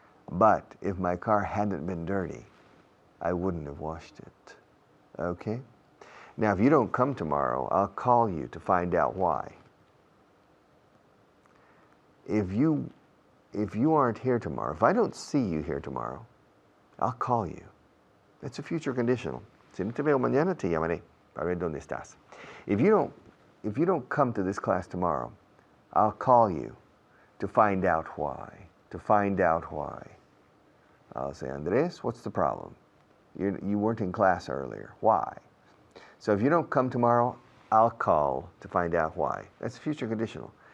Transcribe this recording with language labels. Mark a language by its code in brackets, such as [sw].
[en] But if my car hadn't been dirty, I wouldn't have washed it. Okay? Now, if you don't come tomorrow, I'll call you to find out why. If you aren't here tomorrow, if I don't see you here tomorrow, I'll call you. That's a future conditional. [es] Si no te veo mañana, te llamaré para ver dónde estás. [en] If you don't come to this class tomorrow, I'll call you to find out why. To find out why. I'll say, Andres, what's the problem? You weren't in class earlier. Why? So if you don't come tomorrow, I'll call to find out why. That's future conditional.